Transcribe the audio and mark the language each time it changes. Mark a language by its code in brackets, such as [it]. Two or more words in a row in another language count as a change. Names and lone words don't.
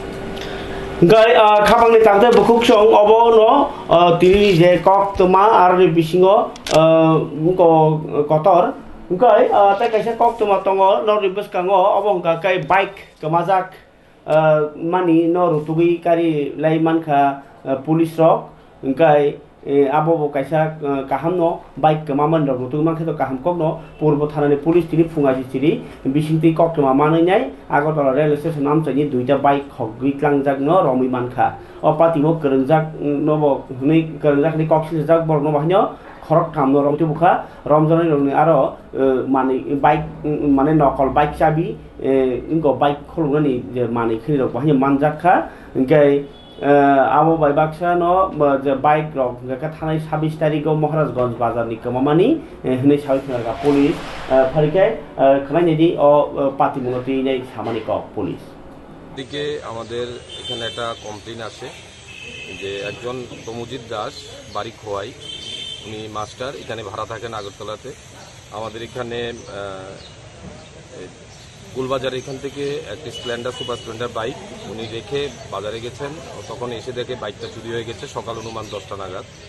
[trp] গাই খাপাংনি তাতে বকুক সং অবনো তিনি যে কক্তমা আর বিসিংও কতর গাই তাই কাইসা কক্তমা তঙ্গ নরি বসকাঙ্গো অবংকা কাই বাইক কমাজাক মানি নরুতুগি কারি লাই মানখা পুলিশ রক গাই abo bo kaisa kaham no bike kamaman rok tu man kheto kaham kok no purbo thanani police tini fungaji chiri bisingti kok ma manai nai Agartala rail station nam chani duita bike khok gitlangjak no romi mankha o patimo krengjak no bo hnei krengjak ni kok sijak bor no bahno khorok kam no romti bukha romjani rokni aro mani bike mane nokol bike chabi ingo bike kholungani je mani khini rok bahno manjakha ngai abo bai baksa no je bike rok ga thanai 26 tarikh Maharajganj bazar ni kamamani hnei sabikhnaga police pharike khnaini di o patimonoti nei samani kok police [bn] দিকে আমাদের এখানে একটা কমপ্লেইন আসে যে একজন তমুজিৎ দাস বাড়ি খোয়াই উনি মাস্টার এখানে ভাড়া থাকেন আগরতলাতে আমাদের এখানে গুলবাজার এখান থেকে একটি স্প্লেন্ডার সুপার স্প্লেন্ডার বাইক উনি রেখে বাজারে গেছেন তখন এসে দেখে বাইকটা চুরি হয়ে গেছে সকাল অনুমান 10টা নাগাদ